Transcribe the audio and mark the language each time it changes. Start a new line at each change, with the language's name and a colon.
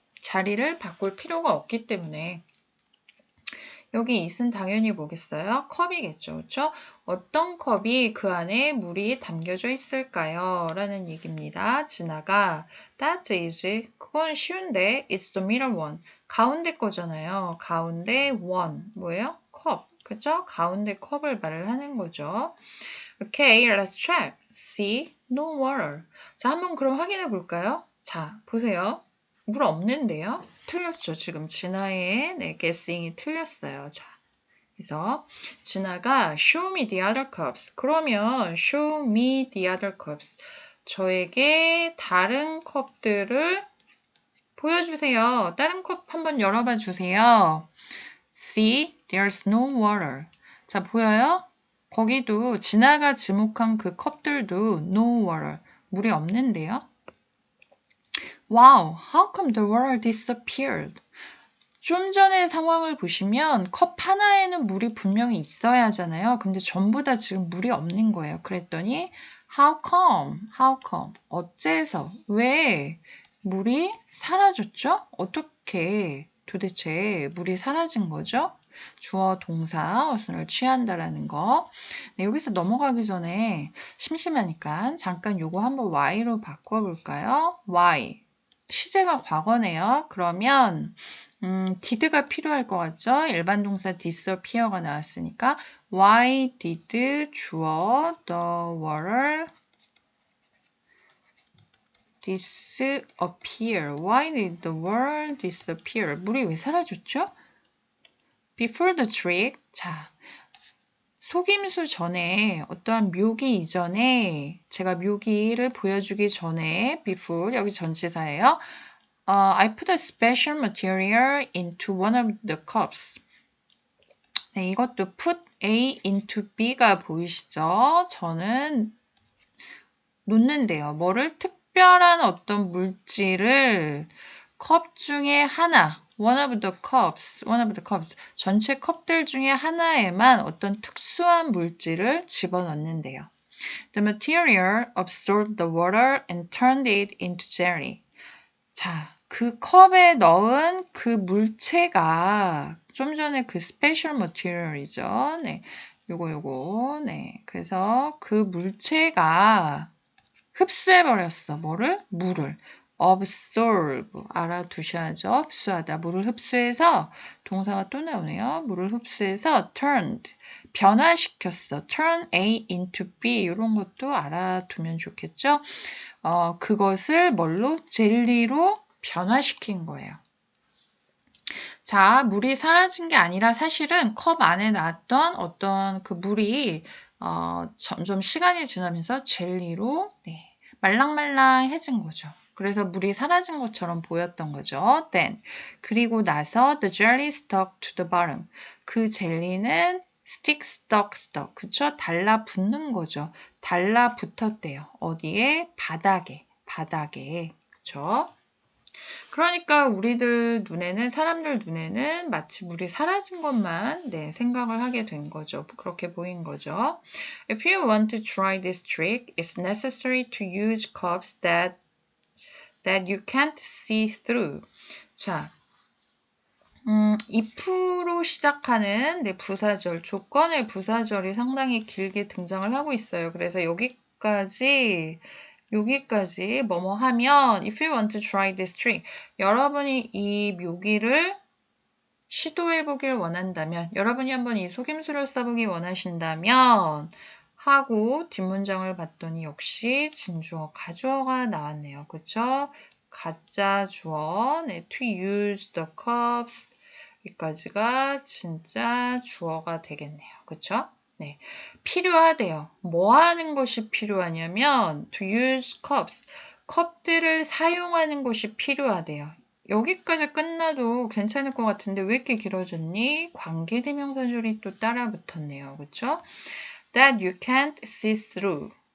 Korean: 자리를 바꿀 필요가 없기 때문에 여기 it은 당연히 뭐겠어요? 컵이겠죠. 그렇죠? 어떤 컵이 그 안에 물이 담겨져 있을까요? 라는 얘기입니다. 진아가
English: That is
Korean: 그건 쉬운데
English: It's the middle one.
Korean: 가운데 거잖아요. 가운데 one. 뭐예요? 컵. 그죠? 가운데 컵을 말을 하는 거죠.
English: Okay, let's check. See, no water.
Korean: 자, 한번 그럼 확인해 볼까요? 자, 보세요. 물 없는데요? 틀렸죠. 지금 진아의 네, guessing이 틀렸어요. 자, 그래서 진아가
English: show me the other cups. 그러면 show me the other cups.
Korean: 저에게 다른 컵들을 보여주세요. 다른 컵 한번 열어봐 주세요.
English: See, there's no water.
Korean: 자, 보여요? 거기도 진아가 지목한 그 컵들도
English: no water.
Korean: 물이 없는데요?
English: Wow, how come the water disappeared?
Korean: 좀 전의 상황을 보시면 컵 하나에는 물이 분명히 있어야 하잖아요. 근데 전부 다 지금 물이 없는 거예요. 그랬더니
English: how come?
Korean: 어째서? 왜 물이 사라졌죠? 어떻게 도대체 물이 사라진 거죠? 주어, 동사, 어순을 취한다라는 거. 네, 여기서 넘어가기 전에 심심하니까 잠깐 요거 한번 y로 바꿔볼까요? y. 시제가 과거네요. 그러면 did가 필요할 것 같죠? 일반 동사 disappear가 나왔으니까
English: why did
Korean: 주어
English: the water disappear? Why did the water disappear?
Korean: 물이 왜 사라졌죠?
English: Before the trick.
Korean: 자, 속임수 전에 어떠한 묘기 이전에 제가 묘기를 보여주기 전에 before 여기 전치사예요.
English: I put a special material into one of the cups.
Korean: 네, 이것도 put A into B가 보이시죠? 저는 놓는데요. 뭐를? 특별한 어떤 물질을 컵 중에 하나, one of the cups, 전체 컵들 중에 하나에만 어떤 특수한 물질을 집어넣는데요.
English: The material absorbed the water and turned it into jelly.
Korean: 자, 그 컵에 넣은 그 물체가 좀 전에 그 스페셜 머티리얼이죠. 네. 요거. 네. 그래서 그 물체가 흡수해버렸어. 뭐를? 물을. absorb. 알아두셔야죠. 흡수하다. 물을 흡수해서 동사가 또 나오네요. 물을 흡수해서 turned. 변화시켰어. turn A into B. 이런 것도 알아두면 좋겠죠. 그것을 뭘로? 젤리로 변화시킨 거예요. 자, 물이 사라진 게 아니라 사실은 컵 안에 놨던 어떤 그 물이 점점 시간이 지나면서 젤리로 말랑말랑해진 거죠. 그래서 물이 사라진 것처럼 보였던 거죠.
English: Then. 그리고 나서 the jelly stuck to the bottom.
Korean: 그 젤리는 stuck. 그쵸? 달라붙는 거죠. 달라붙었대요. 어디에? 바닥에. 그쵸? 그러니까 사람들 눈에는 마치 물이 사라진 것만 생각을 하게 된 거죠. 그렇게 보인 거죠.
English: If you want to try this trick, it's necessary to use cups that you can't see through.
Korean: 자, if로 시작하는 부사절, 조건의 부사절이 상당히 길게 등장을 하고 있어요. 그래서 여기까지 뭐뭐 하면
English: if you want to try this trick
Korean: 여러분이 이 묘기를 시도해 보길 원한다면 여러분이 한번 이 속임수를 써보기 원하신다면 하고 뒷문장을 봤더니 역시 진주어, 가주어가 나왔네요. 그쵸? 가짜 주어,
English: to use the cups
Korean: 여기까지가 진짜 주어가 되겠네요. 그쵸? 네, 필요하대요. 뭐 하는 것이 필요하냐면
English: to use cups,
Korean: 컵들을 사용하는 것이 필요하대요. 여기까지 끝나도 괜찮을 것 같은데 왜 이렇게 길어졌니? 관계대명사절이 또 따라 붙었네요. 그쵸?
English: That you can't see through.